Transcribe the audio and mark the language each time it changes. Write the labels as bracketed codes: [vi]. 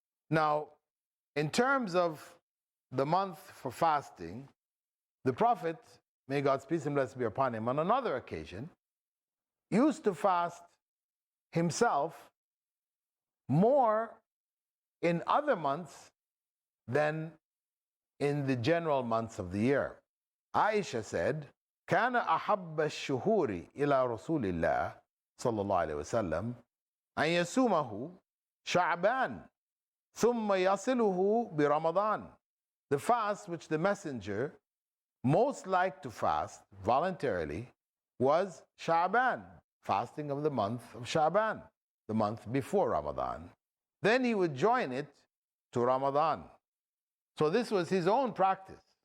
[en] Now, in terms of the month for fasting, the Prophet, may God's peace and blessing be upon him, on another occasion, used to fast himself more in other months than in the general months of the year. Aisha said, [ar] كان أحب الشهور إلى رسول الله صلى الله عليه وسلم أن يصومه شعبان ثم يصله برمضان. [en] The fast which the messenger most liked to fast voluntarily was Sha'ban, fasting of the month of Sha'ban, the month before Ramadan. Then he would join it to Ramadan. So this was his own practice.